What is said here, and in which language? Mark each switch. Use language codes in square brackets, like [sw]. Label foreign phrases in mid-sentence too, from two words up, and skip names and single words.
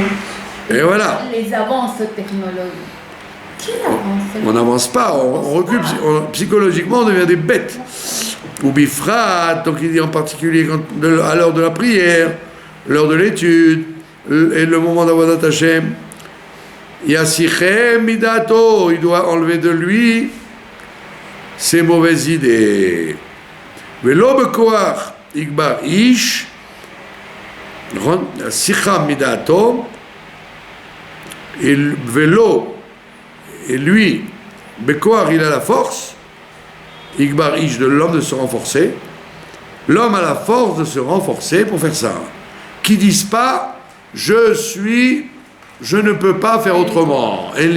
[fr] Et voilà. Les avances technologiques. Qui avance? On n'avance pas, on recule, psychologiquement on devient des bêtes. [he] ובפרט, [fr] donc il dit en particulier à l'heure de la prière, l'heure de l'étude, et le moment d' [he] עבודת השם. יסיח מדעתו, [fr] il doit enlever de lui ses mauvaises idées. [he] ולא בכח יגבר איש, יסיח מדעתו, [fr] et vélo, et lui, bekoach, il a la force, [he] יגבר איש, [fr] de l'homme de se renforcer. L'homme a la force de se renforcer pour faire ça. Qui disent pas, je ne peux pas faire autrement.